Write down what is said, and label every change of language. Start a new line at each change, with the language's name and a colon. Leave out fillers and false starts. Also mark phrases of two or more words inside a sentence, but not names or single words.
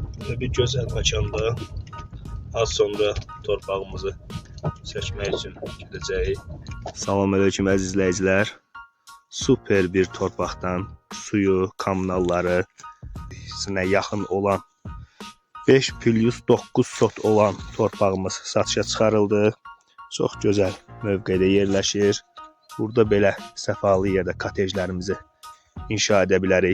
Turkish: Böyle bir güzel mekanda az sonra torpağımızı seçmek için gideceğiz.
Azerbaijani: Salamünaleyküm əziz izləyicilər. Super bir torpaqdan suyu, kommunalları sinə yaxın olan 5+9 sot olan torpağımız satışa çıxarıldı. Çox gözəl mövqedə yerləşir. Burada belə səfalı yerdə kotejlərimizi inşa edə bilərik.